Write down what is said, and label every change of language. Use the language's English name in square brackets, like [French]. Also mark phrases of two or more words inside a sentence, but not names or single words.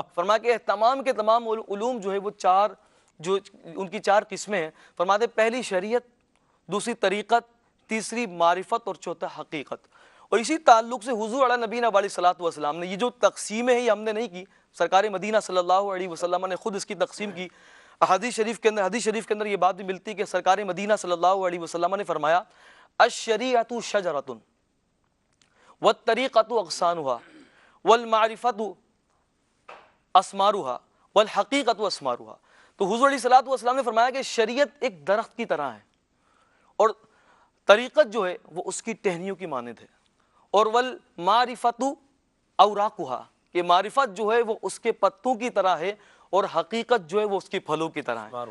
[Urdu] فرمایا کہ تمام کے تمام علوم جو ہے وہ ان کی چار قسمیں ہیں، فرماتے پہلی شریعت، دوسری طریقت، تیسری معرفت اور چوتھا حقیقت۔ اور اسی تعلق سے حضور [Arabic] علیہ نبینا علیہ الصلوۃ والسلام [Urdu] نے یہ جو تقسیمیں ہیں یہ ہم نے نہیں کی، سرکار مدینہ [Arabic] صلی اللہ علیہ وسلم [Urdu] نے خود اس کی تقسیم کی۔ حدیث شریف کے اندر یہ بات بھی ملتی ہے کہ سرکار مدینہ [Arabic] صلی اللہ علیہ وسلم [Urdu] نے فرمایا [Arabic] الشریعۃ شجرۃ والطریقۃ اغصانها والمعرفۃ اسمارها والحقیقۃ اسمارها۔ [Urdu] تو حضور [Arabic] علیہ الصلوۃ والسلام [Urdu] نے فرمایا کہ شریعت ایک درخت کی طرح ہے اور طریقت جو ہے وہ اس کی ٹہنیوں کی مانند ہے، اور [Arabic] والمعرفۃ اوراقها، [Urdu] کہ معرفت جو ہے وہ اس کے پتوں کی طرح ہے، اور حقیقت جو ہے وہ اس کی پھلوں کی طرح ہے۔